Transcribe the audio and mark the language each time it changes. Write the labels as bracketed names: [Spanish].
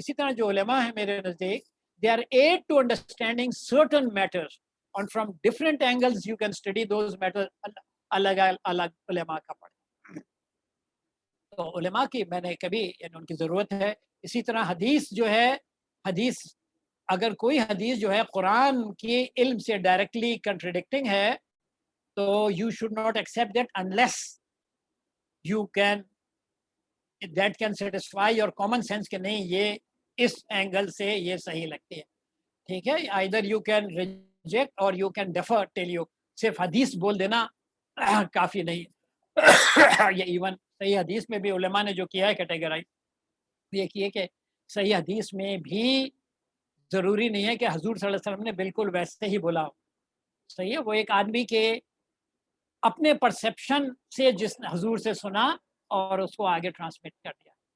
[Urdu] اسی طرح جو علماء ہیں میرے نزدیک، [English] they are aid to understanding certain matters and from different angles you can study those matters. [Urdu] الگ الگ علماء کا پڑھیں. تو علماء کی میں نے کبھی یعنی ان کی ضرورت ہے. اسی طرح حدیث جو ہے، حدیث اگر کوئی حدیث جو ہے قرآن کی علم سے ڈائریکٹلی کنٹرڈکٹنگ ہے تو [English] you should not accept that unless you can that can satisfy your common sense [Urdu] کہ نہیں یہ اس اینگل سے یہ صحیح لگتی ہے. [English] ٹھیک ہے، either you can reject or you can defer till you. [Urdu] صرف حدیث بول دینا کافی نہیں. یہ ایون صحیح حدیث میں بھی علماء نے جو کیا ہے کیٹیگرائز، یہ کیے کہ صحیح حدیث میں بھی ضروری نہیں ہے کہ حضور صلی اللہ علیہ وسلم نے بالکل ویسے ہی بولا ہو. صحیح ہے، وہ ایک آدمی کے اپنے پرسیپشن سے جس نے حضور سے سنا اور اس کو آگے ٹرانسمٹ کر دیا.